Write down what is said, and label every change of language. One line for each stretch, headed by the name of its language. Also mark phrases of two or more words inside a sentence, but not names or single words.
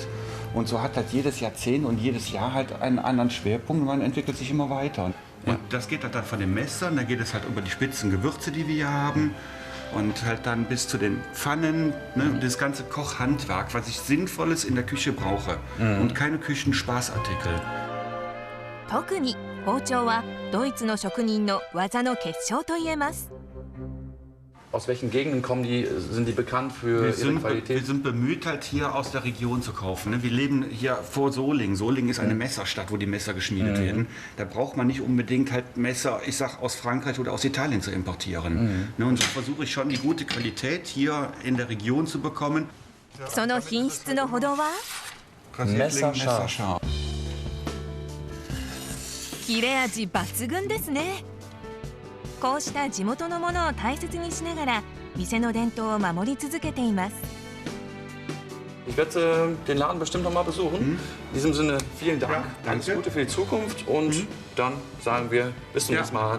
German: Und so hat halt jedes Jahrzehnt und jedes Jahr halt einen anderen Schwerpunkt und man entwickelt sich immer weiter. Und das geht halt dann von den Messern, dann geht es halt über die spitzen Gewürze, die wir hier haben. Und halt dann bis zu den Pfannen, ne, das ganze Kochhandwerk, was ich Sinnvolles in der Küche brauche. Und keine Küchenspaßartikel.
Japanese: 特に包丁はドイツの職人の技の結晶といえます。
German: Aus welchen Gegenden kommen die? Sind die bekannt für ihre Qualität? Wir sind bemüht, halt hier aus der Region zu kaufen. Ne? Wir leben hier vor Solingen. Solingen ist eine Messerstadt, wo die Messer geschmiedet werden. Da braucht man nicht unbedingt halt Messer, ich sag, aus Frankreich oder aus Italien zu importieren. Ne? Und so versuche ich schon, die gute Qualität hier in der Region zu bekommen.
Japanese: その品質のほどは
German: Messerscharf.
Japanese: 切れ味抜群ですね。こうした地元のものを大切にしながら店の伝統を守り続けています。
German: Ich werde den Laden bestimmt noch mal besuchen. In diesem Sinne vielen Dank. Ja, Alles danke. Gute für die Zukunft und dann sagen wir bis zum nächsten Mal.